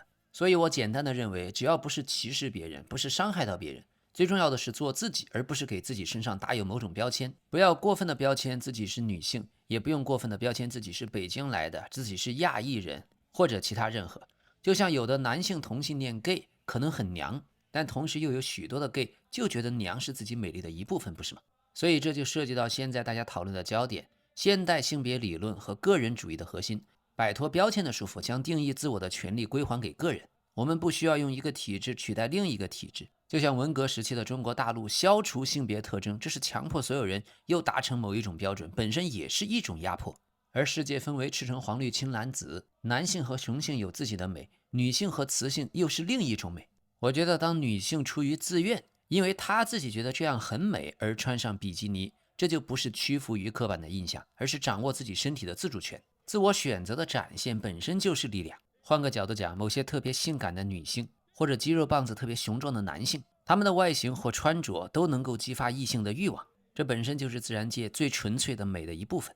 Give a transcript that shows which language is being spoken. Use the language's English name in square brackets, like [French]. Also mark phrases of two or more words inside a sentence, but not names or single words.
[Chinese] 所以我簡單的認為，只要不是歧視別人，不是傷害到別人，最重要的是做自己，而不是給自己身上打有某種標籤。不要過分的標籤自己是女性，也不用過分的標籤自己是北京來的，自己是亞裔人或者其他任何。就像有的男性同性戀 gay 可能很娘，但同時又有許多的 gay 就覺得娘是自己美麗的一部分，不是嗎？所以這就涉及到現在大家討論的焦點，現代性別理論和個人主義的核心。擺脫標籤的束縛，將定義自我的權利歸還給個人。我們不需要用一個體制取代另一個體制，就像文革時期的中國大陸消除性別特徵，這是強迫所有人又達成某一種標準，本身也是一種壓迫。而世界分為赤橙黃綠青藍紫，男性和雄性有自己的美，女性和雌性又是另一種美。我覺得当女性出於自願，因為她自己覺得这樣很美而穿上比基尼，這就不是屈服於刻板的印象，而是掌握自己身體的自主權。自我選擇的展現本身就是力量。換個角度講，某些特別性感的女性，或者肌肉棒子特別雄壯的男性，他們的外形或穿着都能夠激發異性的慾望，這本身就是自然界最純粹的美的一部分。